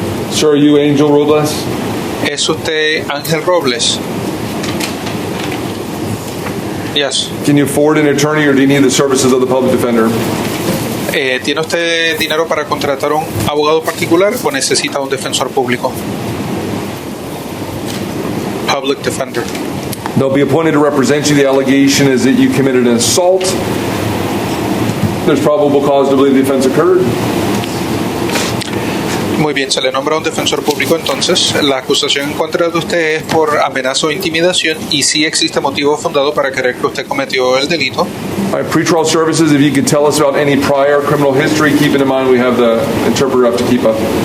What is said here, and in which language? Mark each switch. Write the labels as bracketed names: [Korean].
[English] Sir, are you Angel Robles? [Spanish] ¿Es usted Ángel Robles? [English] Yes. Can you afford an attorney or do you need the services of the public defender? [Spanish] ¿Tiene usted dinero para contratar un abogado particular o necesita un defensor público? [English] Public defender. They'll be appointed to represent you. The allegation is that you committed an assault. There's probable cause to believe the offense occurred. [Spanish] Muy bien, se le nombra un defensor público entonces. La acusación en contra de usted es por amenaza o intimidación y sí existe motivo fundado para creer que usted cometió el delito. [English] All right, pretrial services, if you could tell us about any prior criminal history, keeping in mind we have the interpreter up to keep up.